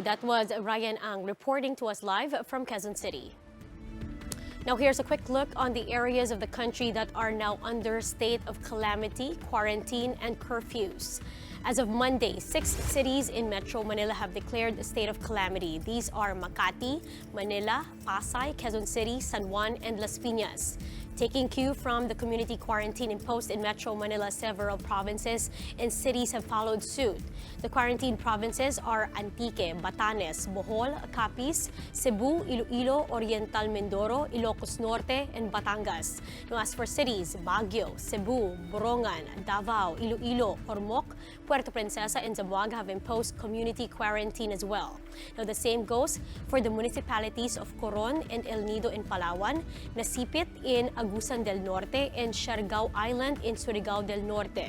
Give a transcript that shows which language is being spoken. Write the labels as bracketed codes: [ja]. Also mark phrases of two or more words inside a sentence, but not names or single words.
[en] That was Ryan Ang reporting to us live from Quezon City. Now here's a quick look on the areas of the country that are now under state of calamity, quarantine, and curfews. As of Monday, 6 cities in Metro Manila have declared a state of calamity. These are Makati, Manila, Pasay, Quezon City, San Juan, and Las Piñas. Taking cue from the community quarantine imposed in Metro Manila, several provinces and cities have followed suit. The quarantine provinces are Antique, Batanes, Bohol, Capiz, Cebu, Iloilo, Oriental Mindoro, Ilocos Norte, and Batangas. Now, as for cities, Baguio, Cebu, Borongan, Davao, Iloilo, Ormoc, Puerto Princesa, and Zamboanga have imposed community quarantine as well. Now, the same goes for the municipalities of Coron and El Nido in Palawan, Nasipit in Agusan del Norte, and Siargao Island in Surigao del Norte.